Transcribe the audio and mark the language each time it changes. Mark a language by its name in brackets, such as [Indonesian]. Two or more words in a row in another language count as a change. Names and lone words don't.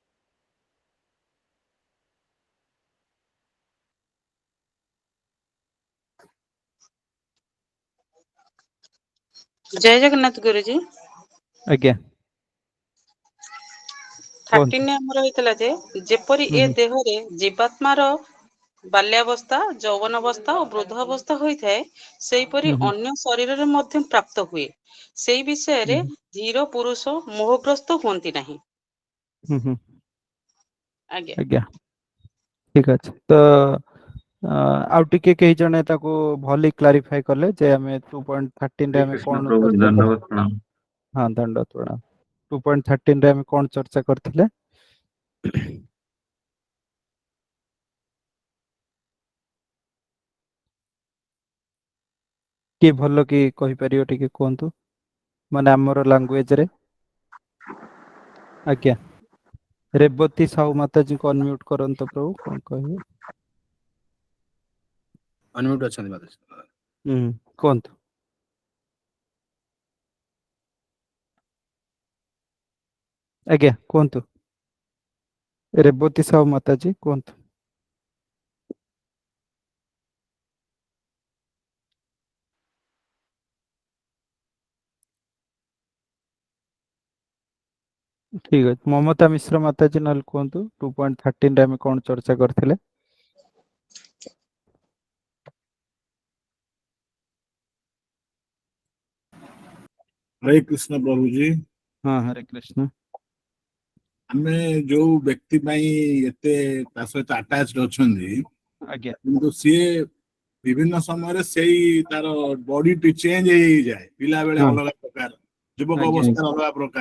[Odia] ଜୟ ଜଗନ୍ନାଥ ଗୁରୁଜୀ ଆଜ୍ଞା କହନ୍ତୁ 13 ଆମର ହୋଇଥିଲା ଯେ ଯେପରି ଏ ଦେହରେ ଜୀବାତ୍ମାର ବାଲ୍ୟାବସ୍ଥା ଯୌବନାବସ୍ଥା ଓ ବୃଦ୍ଧାବସ୍ଥା ହୋଇଥାଏ ସେହିପରି ଅନ୍ୟ ଶରୀରରେ ମଧ୍ୟ ପ୍ରାପ୍ତ ହୁଏ ସେଇ ବିଷୟରେ ଧୀର ପୁରୁଷ ମୋହଗ୍ରସ୍ତ ହୁଅନ୍ତି ନାହିଁ ଆଜ୍ଞା ଆଜ୍ଞା ଠିକ ଅଛି ତ ଆଉ ଟିକେ କେହି ଜଣେ ତାକୁ ଭଲି କ୍ଲାରିଫାଇ କଲେ ଯେ ଆମେ 2.13 ରେ हरे ଆମେ कृष्ण କଣ प्रभु ଚର୍ଚ୍ଚା ଦଣ୍ଡବତ ପ୍ରଣାମ। ହଁ ଦଣ୍ଡ ପ୍ରଣାମ 2.13 ରେ ଆମେ କଣ ଚର୍ଚ୍ଚା କରିଥିଲେ କିଏ ଭଲ କି କହିପାରିବ ଟିକେ କୁହନ୍ତୁ ମାନେ ଆମର ଲାଙ୍ଗୁଏଜ ରେ ଆଜ୍ଞା ରେବତୀ ସାହୁ ମାତାଜୀଙ୍କୁ ଅନମ୍ୟୁଟ କରନ୍ତୁ ପ୍ରଭୁ କଣ କହିବେ ଅନମ୍ୟୁଟ ଅଛନ୍ତି ମାତା କୁହନ୍ତୁ ଆଜ୍ଞା କୁହନ୍ତୁ ରେବତୀ ସାହୁ ମାତାଜୀ କୁହନ୍ତୁ ଠିକ ଅଛି ମମତା ମିଶ୍ର ମାତାଜୀ ନହେଲେ କୁହନ୍ତୁ 2.13 ରେ ଆମେ କଣ ଚର୍ଚ୍ଚା କରିଥିଲେ ହରେ କୃଷ୍ଣ ପ୍ରଭୁ ଜୀ ହଁ ହରେ କୃଷ୍ଣ ଆମେ ଯୋଉ ବ୍ୟକ୍ତି ପାଇଁ ଏତେ ତା ସହିତ ଆଟାଚଡ ଅଛନ୍ତି ଆଜ୍ଞା କିନ୍ତୁ ସିଏ ବିଭିନ୍ନ ସମୟରେ ସେଇ ତାର ବଡିଟି ଚେଞ୍ଜ ହେଇଯାଏ ପିଲା ବେଳେ ହଁ ଅଲଗା ପ୍ରକାର ଯୁବକ ଆଜ୍ଞା ଅବସ୍ଥାରେ ଅଲଗା ପ୍ରକାର